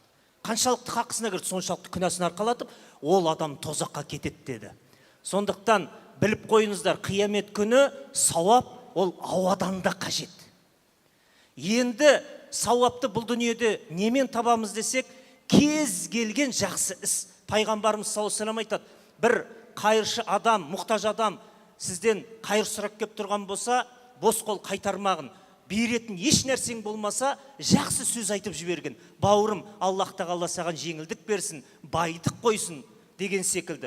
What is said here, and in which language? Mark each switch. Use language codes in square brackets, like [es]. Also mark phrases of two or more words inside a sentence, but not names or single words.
[kk] Қаншалықты хақысына кірді, соншалықты күнәсін арқалатып, ол адам тозаққа кетеді деді. Сондықтан біліп қойыңыздар, қиямет күні сауап ол ауадан да қажет. Енді сауапты бұл дүниеде немен табамыз десек, кез келген жақсы іс. Пайғамбарымыз [ar] صلى الله عليه وسلم [kk] айтады: бір қайыршы адам, мұқтаж адам сізден қайыр сұрап кеп тұрған болса, бос қол қайтармағын. Беретін еш нәрсең болмаса, жақсы сөз айтып жіберген. Бауырым, Аллах тағала саған жеңілдік берсін, байдық қойсын деген секілді.